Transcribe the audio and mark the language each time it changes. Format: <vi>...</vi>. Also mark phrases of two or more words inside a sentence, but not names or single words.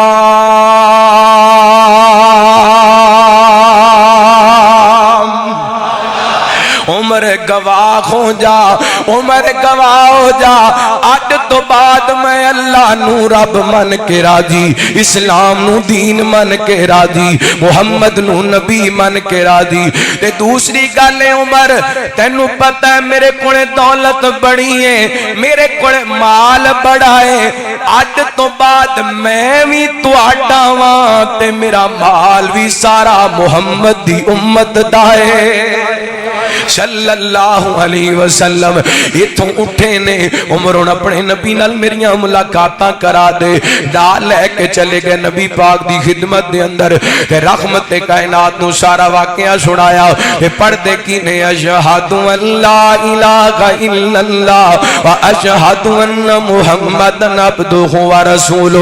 <pa>عمر گواہ ہو جا، عمر گواہ ہو جا، اج تو بعد میں اللہ نو رب من کے راضی، اسلام نو دین من کے راضی، محمد نو نبی من کے راضی۔ تے دوسری گل ہے عمر تینوں پتہ ہے میرے کولے دولت بڑی ہے، میرے کولے مال بڑا ہے، اج تو بعد میں بھی تہاڈا واں تے میرا مال بھی سارا محمد دی امت دا ہے</pa> <ar>صلی اللہ علیہ وسلم۔</ar> <pa>اتھوں اٹھے نے عمر اپنے نبی نال میریاں ملاقاتاں کرا دے، ڈال لے کے چلے گئے نبی پاک دی خدمت دے اندر تے رحمت کائنات نو سارا واقعہ سنایا تے پڑھ دے کی نے</pa> <ar>اشہد ان لا الہ الا اللہ و اشہد ان محمد عبدہ و رسولہ۔</ar>